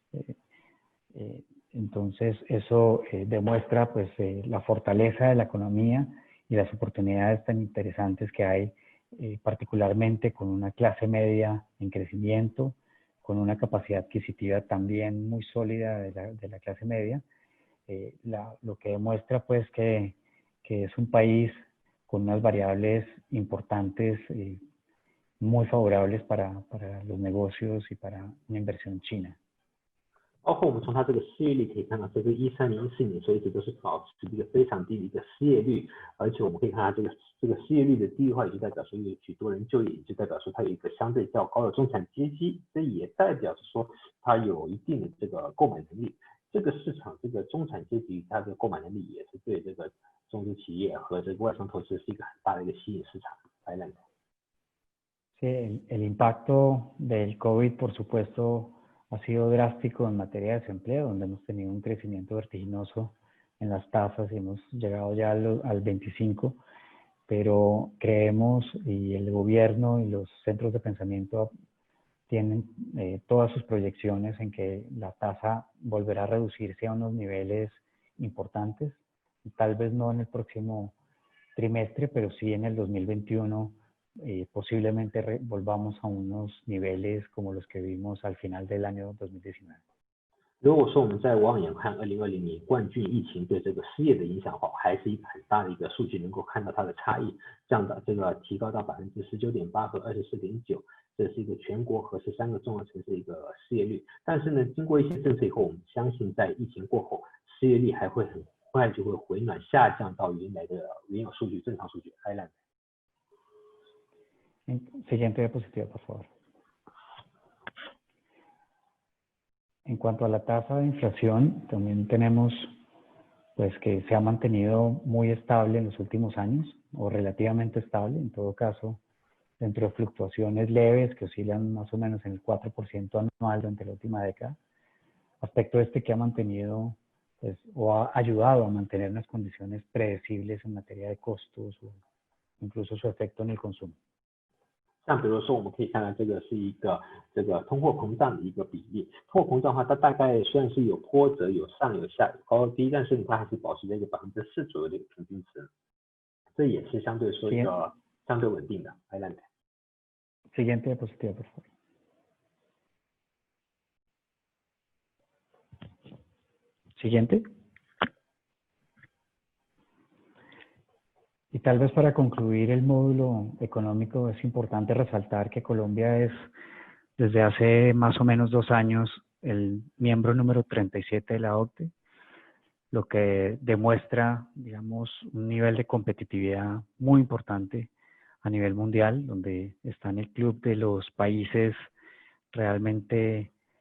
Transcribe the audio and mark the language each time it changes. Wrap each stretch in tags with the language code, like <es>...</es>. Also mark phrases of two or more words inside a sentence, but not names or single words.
<es>Entonces, eso demuestra pues, la fortaleza de la economía y las oportunidades tan interesantes que hay, particularmente con una clase media en crecimiento, con una capacidad adquisitiva también muy sólida de la clase media, lo que demuestra pues que es un país con unas variables importantes muy favorables para los negocios y para una inversión china.</es> <zh>包括我们从它这个失业率可以看到，这个13年、14年所以一直都是保持一个非常低的一个失业率，而且我们可以看到这个失业率的低的话，也就代表说有许多人就业，也就代表说它有一个相对较高的中产阶级，这也代表着说它有一定的这个购买能力。这个市场这个中产阶级它的购买能力也是对这个中资企业和这个外商投资是一个很大的一个吸引市场。</zh> <es>Sí, el impacto del COVID, por supuesto, ha sido drástico en materia de desempleo, donde hemos tenido un crecimiento vertiginoso en las tasas y hemos llegado ya al 25, pero creemos, y el gobierno y los centros de pensamiento tienen todas sus proyecciones en que la tasa volverá a reducirse a unos niveles importantes, tal vez no en el próximo trimestre, pero sí en el 2021, posiblemente volvamos a unos niveles como los que vimos al final del año 2019.</es> <zh>如果说我们在望眼看2020年冠状疫情对这个失业的影响的话，还是一个很大的一个数据，能够看到它的差异，降到这个提高到19.8%和24.9%，这是一个全国和13个重要城市的一个失业率。但是呢，经过一些政策以后，我们相信在疫情过后，失业率还会很快就会回暖下降到原有数据正常数据。</zh> <es>Siguiente diapositiva, por favor. En cuanto a la tasa de inflación, también tenemos pues, que se ha mantenido muy estable en los últimos años, o relativamente estable, en todo caso, dentro de fluctuaciones leves que oscilan más o menos en el 4% anual durante la última década. Aspecto que ha mantenido pues, o ha ayudado a mantener unas condiciones predecibles en materia de costos o incluso su efecto en el consumo.</es> <zh>像比如说，我们可以看到这个是一个通货膨胀的一个比例。通货膨胀的话，它大概虽然是有波折、有上有下、有高低，但是它还是保持在一个4%左右的一个平均值。这也是相对说一个相对稳定的。</zh> <es>Siguiente diapositiva, por favor. Siguiente. Y tal vez para concluir el módulo económico es importante resaltar que Colombia es desde hace más o menos 2 años el miembro número 37 de la OCDE, lo que demuestra, digamos, un nivel de competitividad muy importante a nivel mundial, donde está en el club de los países realmente</es>